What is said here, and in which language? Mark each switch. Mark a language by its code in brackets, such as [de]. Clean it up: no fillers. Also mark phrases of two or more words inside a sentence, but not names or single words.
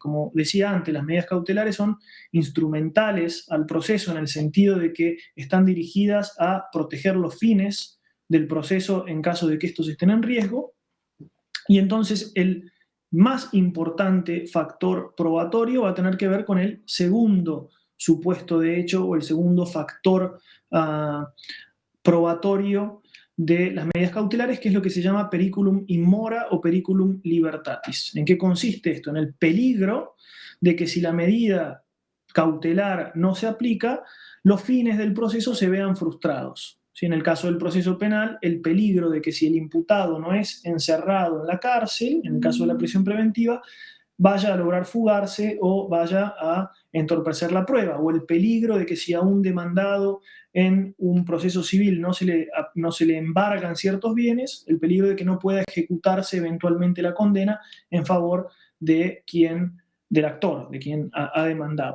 [es] Como decía antes, las medidas cautelares son instrumentales al proceso en el sentido de que están dirigidas a proteger los fines del proceso en caso de que estos estén en riesgo, y entonces el más importante factor probatorio va a tener que ver con el segundo supuesto de hecho o el segundo factor probatorio de las medidas cautelares, que es lo que se llama [la] periculum in mora [es] o [la] periculum libertatis. [es] ¿En qué consiste esto? En el peligro de que si la medida cautelar no se aplica, los fines del proceso se vean frustrados. ¿Sí? En el caso del proceso penal, el peligro de que si el imputado no es encerrado en la cárcel, en el caso de la prisión preventiva, vaya a lograr fugarse o vaya a entorpecer la prueba, o el peligro de que si a un demandado en un proceso civil no se le embargan ciertos bienes, el peligro de que no pueda ejecutarse eventualmente la condena en favor del actor, de quien ha demandado.